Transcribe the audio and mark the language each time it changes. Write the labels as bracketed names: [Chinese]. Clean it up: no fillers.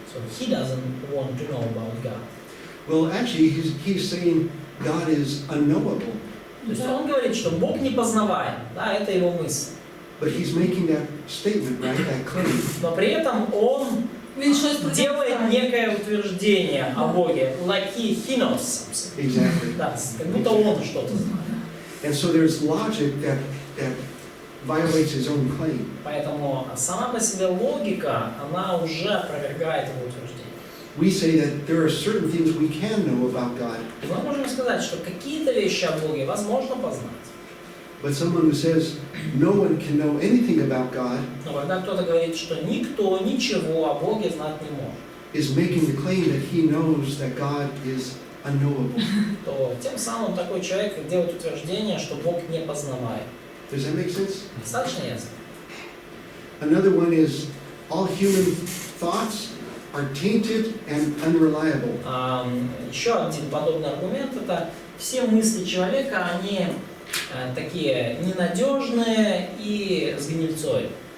[English] So he doesn't want to know about God. Well, actually, he's saying God is unknowable. [Russian] То есть он говорит, что Бог непознаваем, да, это его мысль. [English] But he's making that statement, right? That claim. [Russian] Но при этом он [Ukrainian] Він щось [Russian] делает некое утверждение о Боге, [English] like he knows something. Exactly. [Russian] Да, как будто он что-то знает. [English] And so there's logic that violates his own claim. [Russian] Поэтому сама по себе логика, она уже опровергает его утверждение. [English] We say that there are certain things we can know about God, [Russian] И мы можем сказать, что какие-то вещи о Боге возможно познать. [English] but someone who says no one can know anything about God [Russian] Но когда кто-то говорит, что никто ничего о Боге знать не может, [English] is making the claim that he knows that God is unknowable. [Russian] то тем самым такой человек делает утверждение, что Бог не познаваем. [English] Does that make sense? [Russian] Достаточно ясно? [English] Another one is all human thoughts are tainted and unreliable. [Russian] Еще один подобный аргумент – это все мысли человека, они такие ненадежные и с гнильцой.